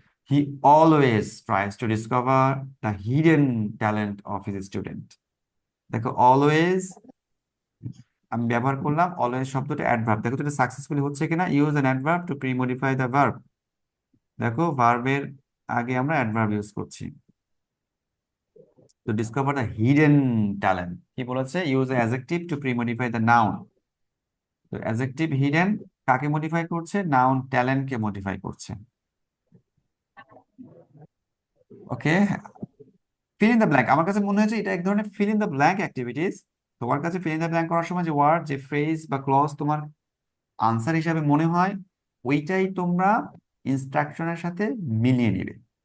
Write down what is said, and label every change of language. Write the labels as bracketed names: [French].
[English] He always tries to discover the hidden talent of his student. [Bangla] দেখো always আমি ব্যবহার করলাম, অলওয়েজ শব্দটা অ্যাডভার্ব, দেখো তো এটা সাকসেসফুলি হচ্ছে কিনা। [English] use an adverb to pre modify the verb, [Bangla] দেখো ভার্বের আগে আমরা অ্যাডভার্ব ইউজ করছি। [English] To discover the hidden talent, [Bangla] কি বলেছে? [English] Use adjective to pre modify the noun. [Bangla] তো অ্যাডজেক্টিভ হিডেন কাকে মডিফাই করছে? নাউন ট্যালেন্ট কে মডিফাই করছে। [English] okay, fill in the blank, [Bangla] আমার কাছে মনে হয়েছে এটা এক ধরনের fill in the blank activities. তোমার কাছে ফিল ইন দ্য ব্ল্যাঙ্ক করার সময় যে ওয়ার্ড, যে ফ্রেজ বা ক্লজ তোমার আনসার হিসাবে মনে হয়, ওইটাই তোমরা ইনস্ট্রাকশনের সাথে মিলিয়ে নিবে।